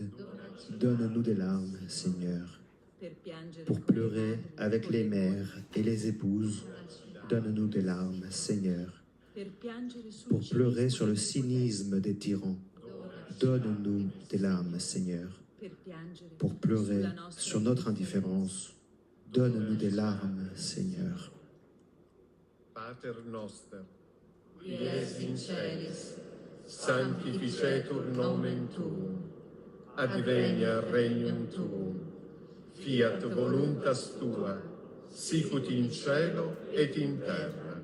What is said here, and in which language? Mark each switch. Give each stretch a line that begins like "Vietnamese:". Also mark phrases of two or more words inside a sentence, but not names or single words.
French: Donne-nous des larmes, Seigneur, pour pleurer avec les mères et les épouses. Donne-nous des larmes, Seigneur, pour pleurer sur le cynisme des tyrans. Donne-nous des larmes, Seigneur, pour pleurer sur notre indifférence. Donne-nous des larmes, Seigneur.
Latin: Pater noster, qui es in celis, sanctificetur nomen tuum, advenia regnum tuum, fiat voluntas tua, sicut in cielo et in terra.